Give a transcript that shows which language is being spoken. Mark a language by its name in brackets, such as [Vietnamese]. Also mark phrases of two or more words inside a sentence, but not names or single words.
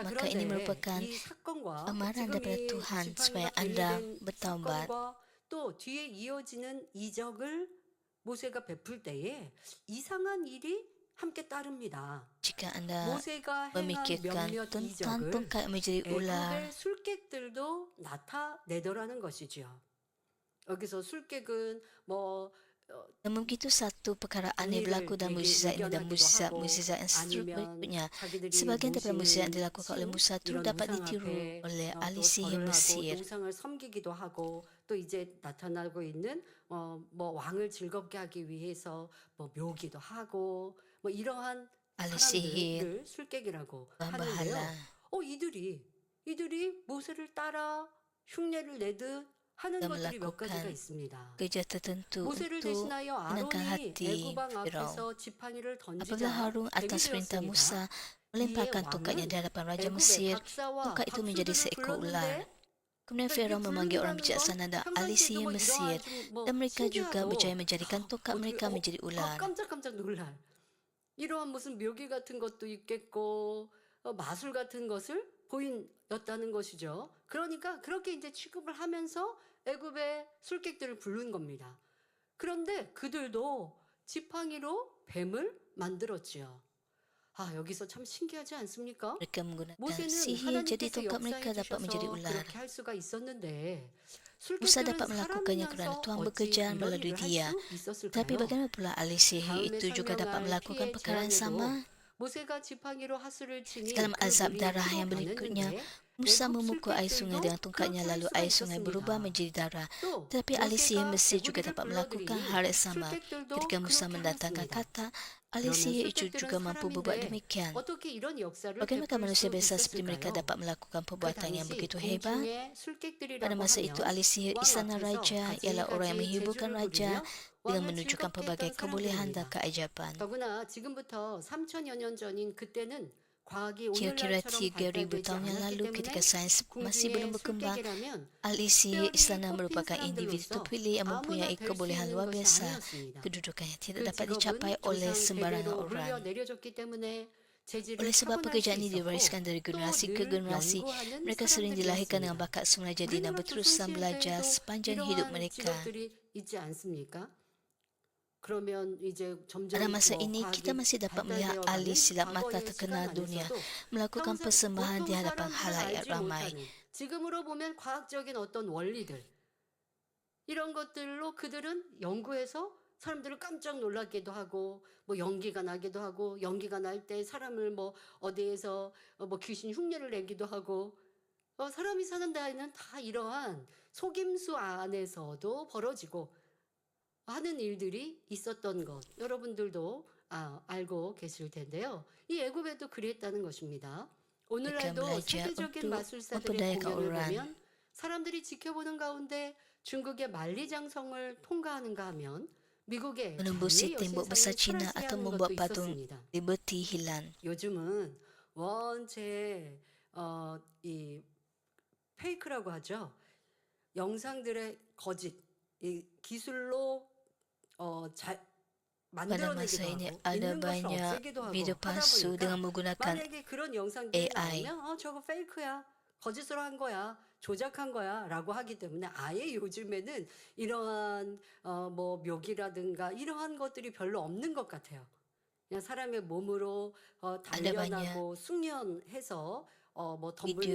[Korean] 그런데 [Malay] ini merupakan [Korean] 이 사건과 [Malay] amaran [Korean] 지금 [Malay] daripada [Korean] 이 [Malay] Tuhan supaya [Korean] 지팡이가 [Malay] Anda [Korean] 뱀이 된 [Malay] bertaubat. [Korean] 사건과 또 뒤에 이어지는 이적을 모세가 베풀 때에 이상한 일이 함께 따릅니다. [Malay] Jika Anda [Korean] 모세가 행한 [Malay] memikirkan [Korean] 몇몇 [Malay] tentang [Korean] 이적을 [Malay] tongkat menjadi ular, [Korean] 애굽의 술객들도 나타내더라는 것이죠. 여기서 술객은 뭐 [Malay] namun begitu satu perkara aneh berlaku dalam mukjizat ini dan mukjizat yang berikutnya. [Korean] 자기들이 [Malay] Sebahagian daripada mukjizat yang [Korean] 모시는 [Malay] dilakukan oleh [Korean] 신, [Malay] Musa itu [Korean] 이런 [Malay] dapat [Korean] 우상 [Malay] ditiru [Korean] 앞에 [Malay] oleh ahli [Korean] 또 [Malay] sihir [Korean] 절을 하고 [Malay] Mesir. [Korean] 우상을 섬기기도 하고 또 이제 나타나고 있는 뭐 왕을 즐겁게 하기 위해서 뭐 묘기도 하고 뭐 이러한 [Malay] ahli sihir [Korean] 사람들을 술객이라고 [Malay] dan [Korean] 하는데요. [Malay] bahala. [Korean] 이들이 모세를 따라 흉내를 내듯 하는 [Malay] dan [Korean] 것들이 몇 가지가 [Malay] melakukan [Korean] 있습니다. [Malay] kerja tertentu [Korean] 모세를 [Malay] untuk [Korean] 대신하여 [Malay] menangkan [Korean] 아론이 [Malay] hati [Korean] 애굽왕 Firaun. 앞에서 지팡이를 [Malay] Apabila [Korean] 던지자 [Malay] Harun atas perintah [Korean] 뱀이 Musa 되었습니다. [Malay] melemparkan [Korean] 이에 [Malay] tongkatnya di hadapan Raja [Korean] 애굽의 Mesir, 박사와 [Malay] tongkat itu menjadi [Korean] 박수들을 [Malay] seekor ular. [Korean] 불렀는데 [Malay] Kemudian Firaun memanggil orang bijaksana dan ahli sihir Mesir, dan mereka juga berjaya menjadikan tongkat mereka menjadi ular. [Korean] 깜짝깜짝 놀랄. 이러한 무슨 묘기 같은 것도 있겠고 마술 같은 것을 보인었다는 것이죠. 그러니까 그렇게 이제 취급을 하면서 애굽의 술객들을 부른 겁니다. 그런데 그들도 지팡이로 뱀을 만들었지요. 여기서 참 신기하지 않습니까? [Malay] Mereka menggunakan [Korean] 모세는 [Malay] sihir jadi [Korean] 하나님께서 [Malay] tongkat mereka [Korean] 역사해 [Malay] dapat menjadi [Korean] 주셔서 [Malay] ular. [Korean] 그렇게 할 수가 있었는데 Musa 술객들은 [Malay] dapat melakukannya kerana [Korean] 사람이면서 [Malay] Tuhan [Korean] 어찌 [Malay] bekerja [Korean] 이런 [Malay] melalui [Korean] 일을 할 [Malay] dia. [Korean] 수 있었을까요? [Malay] Tapi bagaimana pula ahli sihir itu juga dapat melakukan perkara yang sama? [Korean] 모세가 지팡이로 하수를 치니 [Malay] Dalam [Korean] 그 [Malay] azab [Korean] 물이 [Malay] darah [Korean] 피로 [Malay] yang berikutnya, [Korean] 변했는데 Musa 애굽 [Malay] memukul air sungai dengan tongkatnya, [Korean] 술객들도 [Malay] lalu [Korean] 그렇게 할 [Malay] air [Korean] 수가 [Malay] sungai [Korean] 있었습니다. [Malay] berubah menjadi darah. [Korean] 또 [Malay] Tetapi ahli sihir [Korean] 모세가 [Malay] Mesir juga [Korean] 개구리를 [Malay] dapat melakukan [Korean] 불러들이니 [Malay] hal yang sama. [Korean] 술객들도 [Malay] Ketika Musa [Korean] 그렇게 [Malay] mendatangkan [Korean] 하였습니다. [Malay] kata, ahli [Korean] 그러면 [Malay] sihir itu [Korean] 술객들은 [Malay] juga mampu berbuat [Korean] 사람인데 [Malay] demikian. [Korean] 어떻게 이런 역사를 [Malay] Bagaimana [Korean] 베풀 [Malay] manusia [Korean] 수 [Malay] biasa seperti mereka [Korean] 있었을까요? [Malay] dapat melakukan [Korean] 그 [Malay] perbuatan yang [Korean] 당시 [Malay] begitu hebat? [Korean] 공중의 술객들이라고 [Malay] Pada masa itu, [Korean] 하면 [Malay] ahli sihir [Korean] 왕 [Malay] istana [Korean] 앞에서 [Malay] raja ialah orang yang [Korean] 가지가지 [Malay] menghiburkan [Korean] 재주를 [Malay] raja [Korean] 부리며 [Malay] dengan [Korean] 왕을 [Malay] menunjukkan [Korean] 즐겁게 [Malay] pelbagai [Korean] 했던 [Malay] kebolehan dan [Korean] 사람들입니다. [Malay] keajaiban. [Korean] 더구나 지금부터 3천여 년 전인 그때는 과학이 Kira-kira 오늘날처럼 3,000 발달되지 [Malay] tahun yang [Korean] 않았기 [Malay] lalu ketika [Korean] 때문에 [Malay] sains masih belum [Korean] 궁중의 [Malay] berkembang, [Korean] 술객이라면 [Malay] ahli sihir [Korean] 특별히 [Malay] istana [Korean] 뽑힌 [Malay] merupakan individu [Korean] 사람들로서 [Malay] terpilih yang [Korean] 아무나 [Malay] mempunyai [Korean] 될 수 [Malay] kebolehan [Korean] 있는 [Malay] luar [Korean] 것이 [Malay] biasa. [Korean] 아니었습니다. [Malay] Kedudukan yang tidak [Korean] 그 [Malay] dapat [Korean] 직업은 [Malay] dicapai oleh [Korean] 조상 [Malay] sembarangan [Korean] 대대로 [Malay] orang. [Korean] 흘려 내려졌기 때문에 재질을 [Malay] Oleh sebab [Korean] 타고날 수 [Malay] pekerjaan ini [Korean] 있었고 [Malay] diwariskan dari generasi ke [Korean] 또 늘 [Malay] generasi, [Korean] 연구하는 [Malay] mereka sering dilahirkan dengan [Korean] 사람들이었습니다. [Malay] bakat semula jadi dan [Korean] 우리나라 [Malay] berterusan belajar [Korean] 조선시대에도 [Malay] sepanjang hidup [Korean] 이러한 [Malay] mereka. [Korean] 직업들이 있지 않습니까? 그러면 이제 점점 [Malay] Pada masa [Korean] 뭐 [Malay] ini, kita [Korean] 과학이 [Malay] masih dapat melihat ahli [Korean] 발달되어가는 [Malay] silat mata [Korean] 과거의 [Malay] terkenal [Korean] 시간 [Malay] dunia [Korean] 안에서도 [Malay] melakukan [Korean] 평생 [Malay] persembahan di [Korean] 보통 [Malay] hadapan [Korean] 사람들은 [Malay] halayak [Korean] 알지 [Malay] ramai. [Korean] 못하는 지금으로 보면 과학적인 어떤 원리들 이런 것들로 그들은 연구해서 사람들을 깜짝 놀라기도 하고 뭐 연기가 나기도 하고 연기가 날 때 사람을 뭐 어디에서 뭐 귀신 흉내를 내기도 하고 사람이 사는 데에는 다 이러한 속임수 안에서도 벌어지고 하는 일들이 있었던 것 여러분들도 알고 계실 텐데요. 이 애굽에도 그랬다는 것입니다. 오늘날도 [Malay] belajar [Korean] 세계적인 [Malay] untuk [Korean] 마술사들의 [Malay] memperdayakan [Korean] 공연을 [Malay] orang. [Korean] 보면 사람들이 지켜보는 가운데 중국의 만리장성을 통과하는가 하면 미국의 [Malay] menembus [Korean] 장미 [Malay] tembok besar [Korean] 여신상을 [Malay] China atau [Korean] 프라스하는 것도 [Malay] membuat patung [Korean] 있었습니다. [Malay] Liberty hilang. [Korean] 요즘은 원체 이 페이크라고 하죠. 영상들의 거짓, 이 기술로 잘 [Malay] Pada [Korean] 만들어내기도 [Malay] masa ini [Korean] 하고 [Malay] ada [Korean] 있는 것을 [Malay] banyak [Korean] 없애기도 하고 [Malay] video [Korean] 하다 [Malay] palsu [Korean] 보니까 [Malay] dengan menggunakan [Korean] 만약에 그런 영상들이 AI. 나오면 저거 페이크야, 거짓으로 한 거야, 조작한 거야라고 하기 때문에 아예 요즘에는 이러한 뭐 묘기라든가 이러한 것들이 별로 없는 것 같아요. 그냥 사람의 몸으로 단련하고 숙련해서 뭐 덤블링을